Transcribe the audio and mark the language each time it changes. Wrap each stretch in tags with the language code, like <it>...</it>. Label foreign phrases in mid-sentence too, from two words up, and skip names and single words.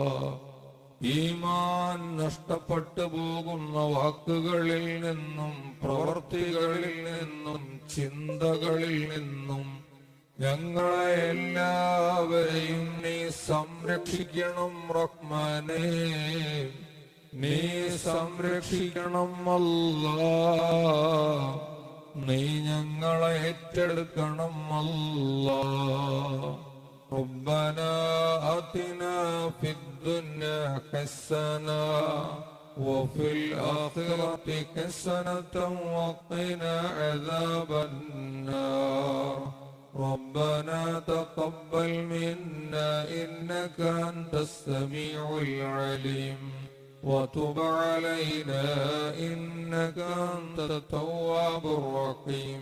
<ml>ഈമാൻ നഷ്ടപ്പെട്ടു പോകുന്ന വാക്കുകളിൽ നിന്നും പ്രവർത്തികളിൽ നിന്നും ചിന്തകളിൽ നിന്നും ഞങ്ങളെ എല്ലാവരെയും നീ സംരക്ഷിക്കണം റഹ്മാനേ. നീ സംരക്ഷിക്കണം അല്ലാ. നീ ഞങ്ങളെ ഏറ്റെടുക്കണം അല്ലാ.</ml> <ar>ربنا آتنا في الدنيا حسنة وفي الآخرة حسنة وقنا عذاب النار. ربنا تقبل منا إنك أنت السميع العليم وتب علينا إنك أنت التواب الرحيم.</ar>